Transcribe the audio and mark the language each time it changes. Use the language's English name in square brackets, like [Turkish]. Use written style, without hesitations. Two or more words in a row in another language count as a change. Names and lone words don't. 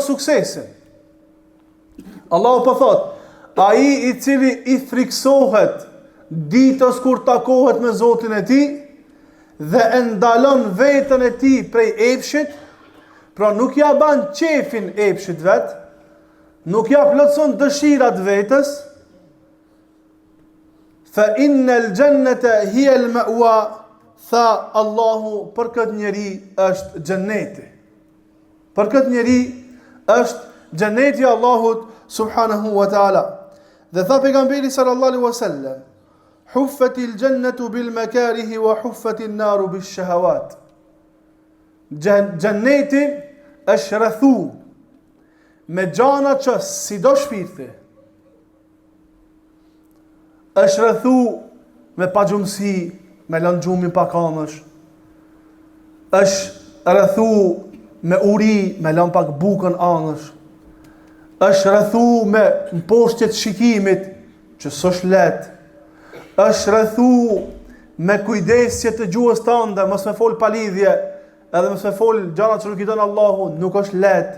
[Albanian] Nëse do suksesin, Allahu po thot, ai i cili i friksohet ditës kur takohet me Zotin e tij dhe e ndalon veten e tij prej epshit, pra nuk ja ban qefin epshit vet, nuk ja plotson dëshirat vetës, [Arabic] فإن الجنة هي المأوى, [Albanian] tha Allahu për këtë njeri është xheneti. Për këtë njeri është xheneti i Allahut [Arabic] سبحانه وتعالى. [Albanian] Dhe tha pejgamberi [Arabic] صلى الله عليه وسلم حفت الجنة بالمكاره وحفت النار بالشهوات. [Albanian] Xheneti është rrethu me gjana që si do shpirti, është rrethu me pagjumësi, me lënë gjumin pa kamësh, është rrethu me uri, me lënë pak bukën anësh, është rrethu me mposhtjet shikimit, që s'është lehtë, është rrethu me kujdesje të gjuhës tënde, mos me fol pa lidhje, edhe mos me fol gjana që nuk i don Allahu, nuk është lehtë.